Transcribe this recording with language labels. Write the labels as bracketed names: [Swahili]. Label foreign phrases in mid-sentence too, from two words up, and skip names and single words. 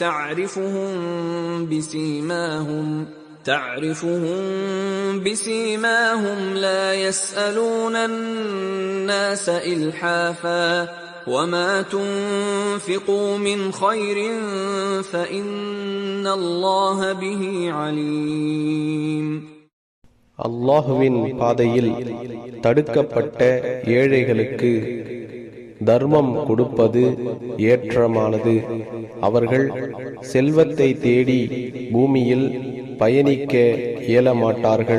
[Arabic] تعرفهم بسيماهم لا يسألون الناس إلحافا وما تنفقوا من خير فإن الله به عليم. [Tamil] அல்லாஹுவின் பாதையில் தடுக்கப்பட்ட ஏழைகளுக்கு தர்மம் கொடுப்பது ஏற்றமானது. அவர்கள் செல்வத்தை தேடி பூமியில் பயணிக்க இயலமாட்டார்கள்.